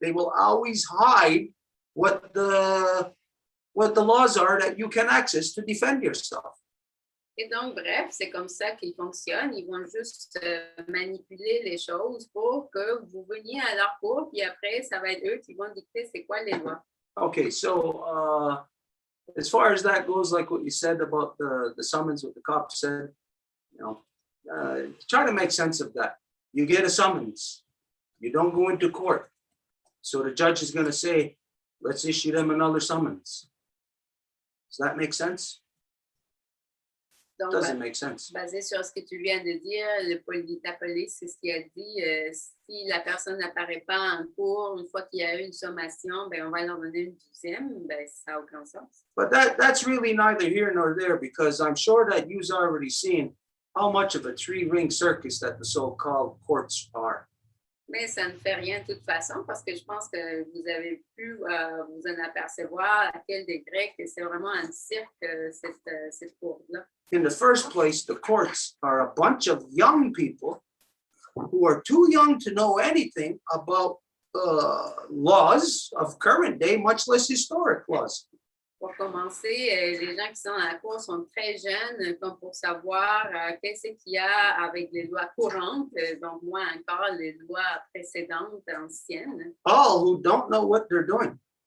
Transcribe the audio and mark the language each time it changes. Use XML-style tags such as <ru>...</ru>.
<en>They will always hide what the laws are that you can access to defend yourself.</en> <fr>Et donc, bref, c'est comme ça qu'ils fonctionnent. Ils vont juste manipuler les choses pour que vous veniez à leur cours, puis après, ça va être eux qui vont dicter c'est quoi les lois.</fr> <en>Okay, so as far as that goes, like what you said about the summons, what the cop said, you know, try to make sense of that. You get a summons, you don't go into court. So the judge is going to say, let's issue them another summons. Does that make sense?</en> <fr>Donc,</fr> <en>Doesn't make sense.</en> <fr>basé sur ce que tu viens de dire, la police, c'est ce qu'il a dit. Si la personne n'apparaît pas en cours, une fois qu'il y a eu une sommation, ben, on va leur donner une deuxième. Ben, ça n'a aucun sens.</fr> <en>But that's really neither here nor there, because I'm sure that you've already seen how much of a three-ring circus that the so-called courts are.</en> <fr>Mais ça ne fait rien de toute façon parce que je pense que vous avez pu vous en apercevoir à quel degré que c'est vraiment un cirque, cette cour-là.</fr> <en>In the first place, the courts are a bunch of young people who are too young to know anything about laws of current day, much less historic laws.</en> <fr>Pour commencer, les gens qui sont à la cour sont très jeunes comme pour savoir qu'est-ce qu'il y a avec les lois courantes, donc moins encore les lois précédentes, anciennes.</fr> <en>All who don't know what they're doing.</en>